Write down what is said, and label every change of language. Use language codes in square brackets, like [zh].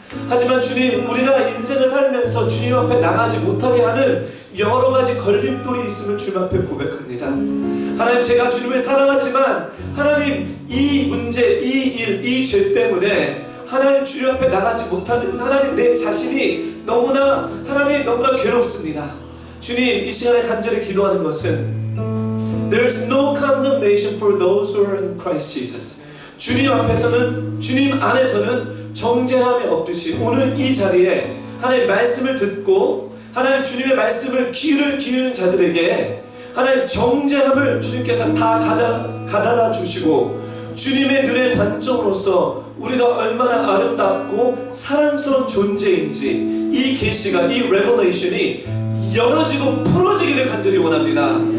[ko] 하지만 주님 우리가 인생을 살면서 주님 앞에 나가지 못하게 하는 여러 가지 걸림돌이 있음을 주님 앞에 고백합니다. 하나님 제가 주님을 사랑하지만 하나님 이 문제, 이 일, 이 죄 때문에 하나님 주님 앞에 나가지 못하는 하나님 내 자신이 너무나 하나님 너무나 괴롭습니다. 주님 이 시간에 간절히 기도하는 것은 [en] There's no condemnation for those who are in Christ Jesus. [ko] 주님 앞에서는 주님 안에서는 정죄함이 없듯이 오늘 이 자리에 하나님 말씀을 듣고 하나님 주님의 말씀을 귀를 기울이는 자들에게 하나님 정죄함을 주님께서 다 가져다 주시고 주님의 눈의 관점으로서 우리가 얼마나 아름답고 사랑스러운 존재인지 이 계시가 이 레벨레이션이 열어지고 풀어지기를 간절히 원합니다.